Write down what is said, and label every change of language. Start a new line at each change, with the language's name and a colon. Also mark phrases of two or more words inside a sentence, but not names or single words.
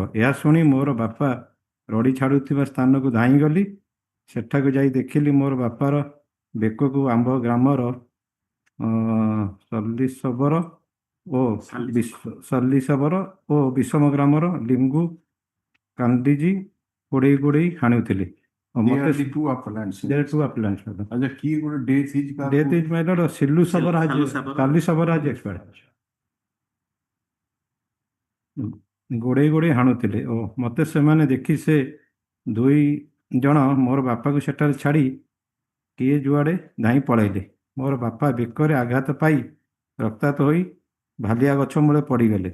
Odia: ଏହା ଶୁଣି ମୋର ବାପା ରଡ଼ି ଛାଡ଼ୁଥିବା ସ୍ଥାନକୁ ଧାଇଁଗଲି। ସେଠାକୁ ଯାଇ ଦେଖିଲି ମୋର ବାପାର ବେକକୁ ଆମ୍ବ ଗ୍ରାମର ସଲ୍ଲିଶବର ଓ ବିଷମ ଗ୍ରାମର ଲିମ୍ବୁ କାଣ୍ଡିଜି ଗୋଡ଼େଇ ହାଣୁଥିଲେ।
English: There are the two appellants. There are two appellants. अच्छा की ଗୋଟେ death is कार Death is my lord Sillu Sabar has expired.
Odia: ଗୋଡ଼େଇ ହାଣୁଥିଲେ ଓ ମୋତେ ସେମାନେ ଦେଖି ସେ 2 ଜଣ ମୋର ବାପାକୁ ସେଠାରେ ଛାଡ଼ି କିଏ ଯୁଆଡ଼େ ଧାଇଁ ପଳାଇଲେ। ମୋର ବାପା ବେକରେ ଆଘାତ ପାଇ ରକ୍ତାକ୍ତ ହୋଇ ଭାଲିଆ ଗଛ ମୂଳେ ପଡ଼ିଗଲେ।